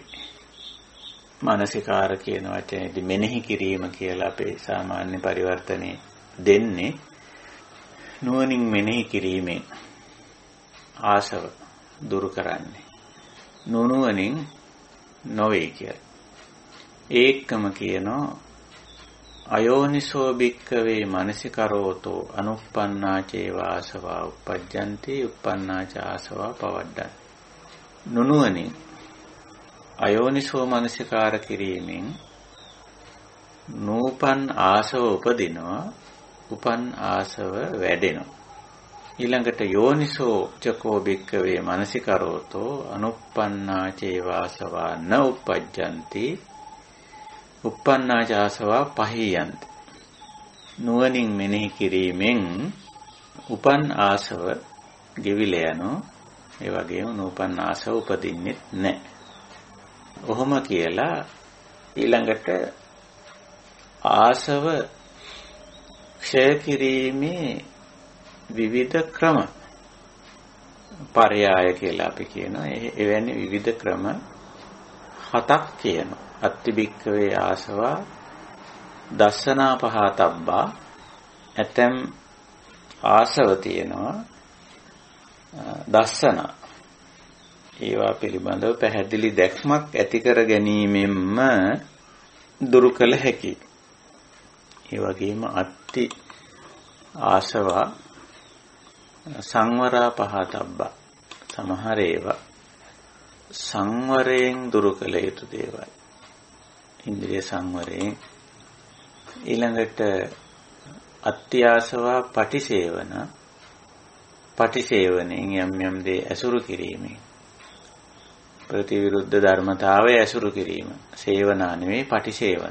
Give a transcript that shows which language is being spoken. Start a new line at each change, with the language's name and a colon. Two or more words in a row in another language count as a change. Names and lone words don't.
Sinhala: මානසිකාර කියන වචනේදී මෙනෙහි කිරීම කියලා අපේ සාමාන්‍ය පරිවර්තනයේ දෙන්නේ. නුවණින් මෙනෙහි කිරීමෙන් ආසව දුරු කරන්නේ. නුනුවණින් නොවේ කියලා. ඒකම කියනවා
Pali: අයෝනිසෝ භික්ඛවේ මනසිකරෝතෝ අනුප්පන්නාචේව ආසවා උපජ්ජන්ති උප්පන්නාච ආසවා පවඩ්ඩන්.
Sinhala: නුනුවණින්
Pali: අයෝනිසෝ මනසිකාර
Sinhala: කිරීමෙන් නූපන් ආසව උපදිනවා, උපන් ආසව වැඩෙනවා.
Pali: ඊළඟට යෝනිසෝ චකෝ භික්ඛවේ මනසිකරෝතෝ අනුප්පන්නාචේව ආසවා න උපජ්ජන්ති උප්පන්නාච ආසවා පහියන්ති.
Sinhala: නුවණින් මෙනෙහි කිරීමෙන් උපන් ආසව ගෙවිලා යනවා. ඒ වගේම නූපන් ආසව උපදින්නේ නැහැ. ඔහොම කියලා ඊළඟට ආසව ක්ෂය කිරීමේ විවිධ ක්‍රම පරයාය කියලා අපි කියනවා. එවැනි විවිධ ක්‍රම 7ක් කියනවා.
Pali: අත්තිබික්කවේ ආසවා දස්සනා පහතබ්බා.
Sinhala: ඇතැම් ආසව තියෙනවා දස්සන. ඒවා පිළිබඳව පැහැදිලි දැක්මක් ඇති කර ගැනීමෙන්ම දුරු කළ හැකි. ඒ වගේම
Pali: අත්ති ආසවා සංවරා පහතබ්බා.
Sinhala: සමහර ඒවා සංවරයෙන් දුරු කළ යුතු දේවල්. ඉන්ද්‍රිය සංවරයෙන්. ඊළඟට
Pali: අත්‍යාසවා පටිසේවන.
Sinhala: පටිසේවණයෙන් යම් දේ ඇසුරු කිරීමෙන් ප්‍රතිවිරුද්ධ ධර්මතාවය ඇසුරු කිරීම සේවනා නෙවෙයි පටිසේවන.